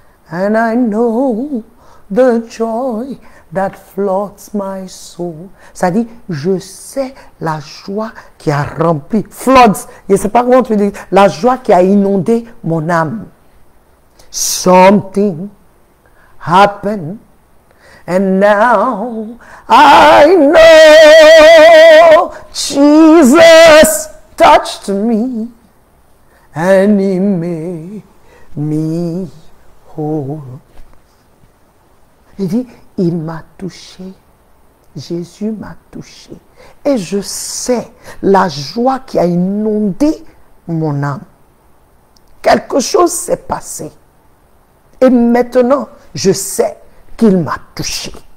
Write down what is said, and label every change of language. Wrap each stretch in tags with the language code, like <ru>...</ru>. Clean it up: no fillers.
<en>And I know the joy that floods my soul.</en> <fr>Ça dit, je sais la joie qui a rempli, floods, je ne sais pas comment tu dis, la joie qui a inondé mon âme.</fr> <en>Something happened, and now I know Jesus touched me, and He made me whole.</en> <fr>Il dit, il m'a touché, Jésus m'a touché, et je sais la joie qui a inondé mon âme. Quelque chose s'est passé, et maintenant je sais qu'il m'a touché.</fr>